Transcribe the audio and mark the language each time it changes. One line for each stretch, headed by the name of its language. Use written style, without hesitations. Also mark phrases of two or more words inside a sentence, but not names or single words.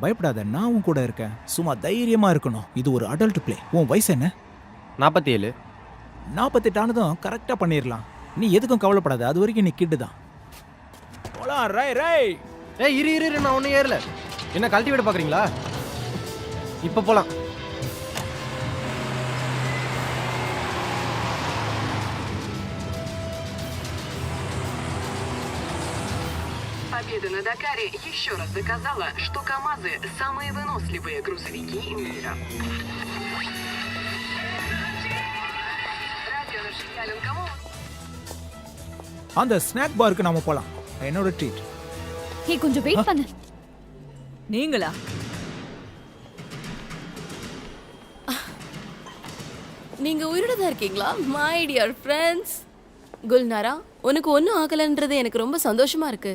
Tamil: பயப்படாத, நான் உன் கூட இருக்கேன். சும்மா தைரியமா இருக்கணும். இது ஒரு
English: adult play.
Tamil: உன் வயசு என்ன? 47. 48 ஆனதும் கரெக்டா பண்ணிடலாம். நீ எதுக்கும் கவலைப்படாத. அது வரைக்கும் நீ கிட்டு தான். போலாம். இரு நான் ஒன்னும் ஏறல. என்ன கல்டிவேட் பாக்குறீங்களா? இப்ப போலாம்.
Russian: Победа на Дакаре еще раз доказала, что КАМАЗы – самые выносливые грузовики мира. Радио расширяем кому?
Tamil: அந்த
English: snack barukku
Tamil: நாம போலாம். என்னோட ட்ரீட். ஹே, கொஞ்சம் வெயிட் பண்ணு. நீங்களா? நீங்க உயிரோட தான் இருக்கீங்களா?
English: my dear friends.
Tamil: குல்நாரா, உனக்கு ஒன்றும் ஆகலைன்றது எனக்கு ரொம்ப சந்தோஷமா இருக்கு.